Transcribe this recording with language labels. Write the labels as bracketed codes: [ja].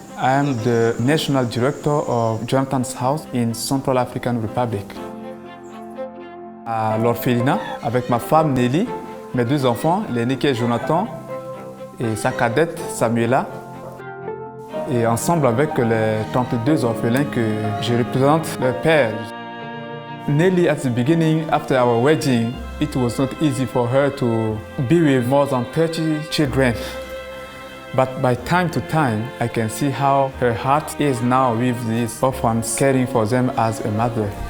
[en] I am the National Director of Jonathan's House in Central African Republic. [fr] À l'orphelinat, avec ma femme Nelly, mes deux enfants, l'aîné qui est Jonathan et sa cadette Samuela, et ensemble avec les 32 orphelins que je représente leur père. [en] Nelly, at the beginning, after our wedding, it was not easy for her to be with more than 30 children. But by time to time, I can see how her heart is now with these orphans, caring for them as a mother.